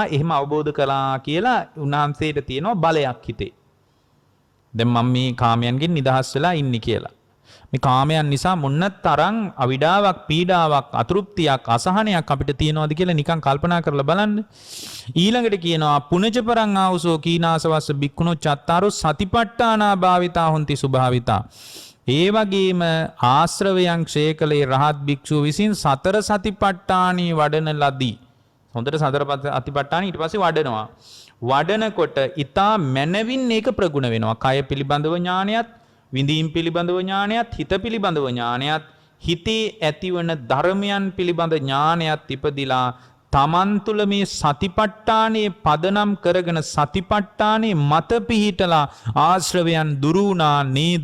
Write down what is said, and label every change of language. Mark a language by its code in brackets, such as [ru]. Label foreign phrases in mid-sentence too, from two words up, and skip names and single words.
[si] එහෙම අවබෝධ කළා කියලා උන්වහන්සේට තියෙනවා බලයක් හිතේ. දැන් මම මේ කාමයන්ගෙන් නිදහස් වෙලා ඉන්නේ කියලා. මේ කාමයන් නිසා මොන්න තරම් අවිඩාවක්, පීඩාවක්, අතෘප්තියක්, අසහනයක් අපිට තියෙනවද කියලා නිකන් කල්පනා කරලා බලන්න. ඊළඟට කියනවා [pi] පුනච පරං ආවසෝ කීනාසවස්ස බික්කුණෝ චත්තාරෝ සතිපට්ඨානා භාවිතා හොಂತಿ සුභාවිතා. [si] ඒ වගේම ආශ්‍රවයන් ක්ෂය කළේ රහත් භික්ෂුව විසින් සතර සතිපට්ඨානී වඩන ලදී. හොඳට සතර සතිපට්ඨානී ඊට පස්සේ වඩනවා. වඩනකොට ඊතා මනවින් ඒක ප්‍රගුණ වෙනවා. කය පිළිබඳව ඥානයත්, විඳීම් පිළිබඳව ඥානයත්, හිත පිළිබඳව ඥානයත්, හිතේ ඇතිවන ධර්මයන් පිළිබඳ ඥානයත් ඉපදිලා තමන් තුළ මේ සතිපට්ඨානයේ පදනම් කරගෙන සතිපට්ඨානයේ මත පිහිටලා ආශ්‍රවයන් දුරු වුණා නේද?